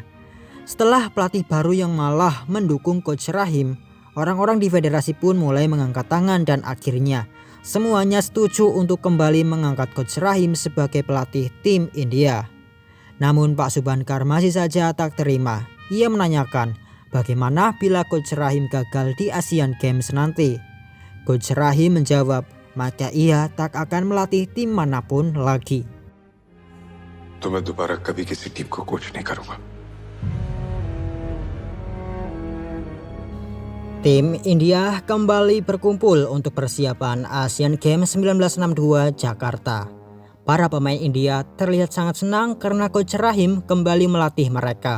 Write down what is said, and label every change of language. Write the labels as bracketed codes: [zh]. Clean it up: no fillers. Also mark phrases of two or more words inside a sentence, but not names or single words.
[id] Setelah pelatih baru yang malah mendukung Coach Rahim, orang-orang di federasi pun mulai mengangkat tangan dan akhirnya semuanya setuju untuk kembali mengangkat Coach Rahim sebagai pelatih tim India. Namun Pak Subankar masih saja tak terima. Ia menanyakan bagaimana bila Coach Rahim gagal di Asian Games nanti. Coach Rahim menjawab, maka ia tak akan melatih tim manapun lagi. [hi] तो मैं दोबारा कभी किसी टीम को कोच नहीं करूंगा [id] Tim India kembali berkumpul untuk persiapan Asian Games 1962 Jakarta. Para pemain India terlihat sangat senang karena Coach Rahim kembali melatih mereka.